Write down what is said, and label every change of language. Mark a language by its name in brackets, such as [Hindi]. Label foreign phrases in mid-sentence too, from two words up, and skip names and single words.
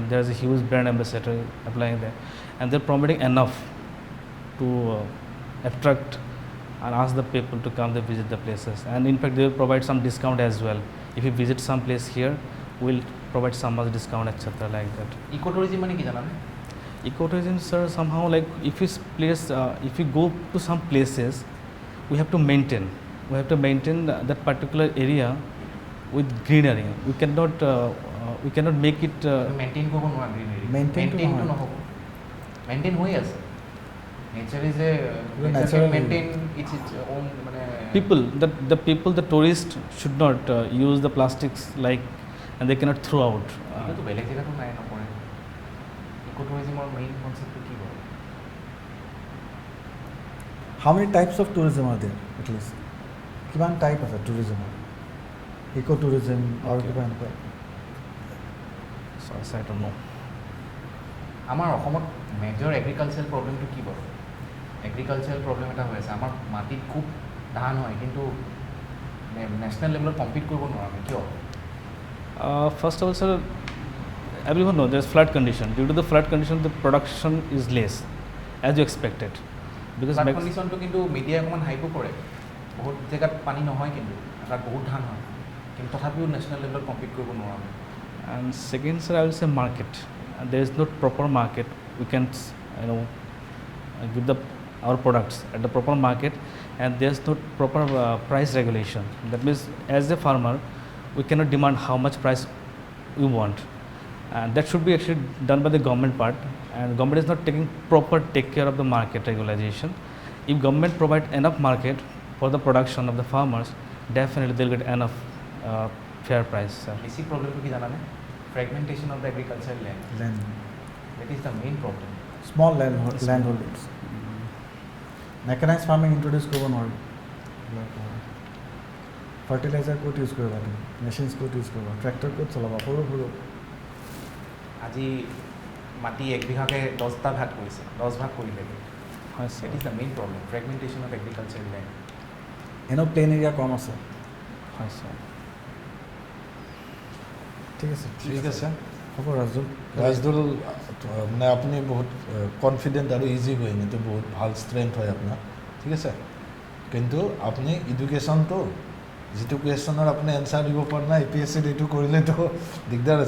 [English] There is a huge brand ambassador applying there, and they're promoting enough to attract and ask the people to come to visit the places. And in fact, they will provide some discount as well. If you visit some place here, we'll provide some much discount, etc. like that. [Assamese] ইকো টুৰিজিম মানে কি জানানে? [English] Ecotourism, sir, somehow like if you if you go to some places, we have to maintain that particular area with greenery. We cannot make it. [Assamese] মেইনটেইন কৰিব নোৱাৰা গ্ৰীনেৰী। Maintain টো মেইনটেইনটো নহয়। নহ'ব। মেইনটেইন হৈ আছে। [English] nature is a natural- maintain its own মানে The tourists should not use the plastics like, and they cannot throw out. [Assamese] এইটোতো বেলেগ জেগাতো নাই নকৰে। ইকো টুৰিজিমৰ মেইন কনচেপ্টটো কি বাৰু? [English] How many types of tourism are there at least? [Assamese] কিমান টাইপ আছে টুৰিজিমৰ? ইকো টুৰিজিম আৰু কিবা এনেকুৱা? [English] So I don't know. [Assamese] আমাৰ অসমত [English] major agricultural [Assamese] প্ৰব্লেমটো কি বাৰু? [English] agricultural problem [Assamese] এটা হৈ আছে। আমাৰ মাটিত খুব ধান হয়, কিন্তু [English] national levelত [Assamese] কম্পিট কৰিব নোৱাৰোঁ আমি, কিয়? [English] First of all, sir, everyone knows there's flood condition. Due to the flood condition, the production is less, as you expected. Because flood conditionটো [Assamese] কিন্তু মিডিয়াই অকণমান হাইপো কৰে। বহুত জেগাত পানী নহয়, কিন্তু তাত বহুত ধান হয়, কিন্তু তথাপিও [English] national levelত [Assamese] কম্পিট কৰিব নোৱাৰোঁ আমি। [English] And second, sir, I will say market. There is no proper market. We can, give our products at the proper market, and there's no proper price regulation. That means, as a farmer, we cannot demand how much price we want, and that should be actually done by the government part. And government is not taking proper take care of the market regularization. If government provide enough market for the production of the farmers, definitely they'll get enough fair price, sir. basic problemটো [Assamese] কি জানানে? [English] fragmentation of the agriculture land. Land. that is the main problem. Small land holdings. Mechanized farming introduce [Assamese] কৰিব নোৱাৰি। ফাৰ্টিলাইজাৰ ক'ত ইউজ কৰিবা তুমি? মেচিনছ ক'ত ইউজ কৰিবা? ট্ৰেক্টৰ ক'ত চলাবা? সৰু সৰু আজি মাটি 1 বিঘাকে 10টা ভাগ কৰিছে, 10 ভাগ কৰিলে। [English] Yes, sir. That is the main problem, fragmentation of agricultural land. [Assamese] এনেও [English] plain area [Assamese] কম আছে। [English] Yes, sir. [Assamese] ঠিক আছে ঠিক আছে হ'ব ৰাজদুল। ৰাজদুল মানে আপুনি বহুত কনফিডেণ্ট আৰু ইজি হয়, এইটো বহুত ভাল ষ্ট্ৰেংথ হয় আপোনাৰ, ঠিক আছে। কিন্তু আপুনি এডুকেশ্যনটো যিটো কুৱেশ্যনৰ আপুনি এনচাৰ দিব পৰা নাই APSCত এইটো কৰিলেতো দিগদাৰ আছে।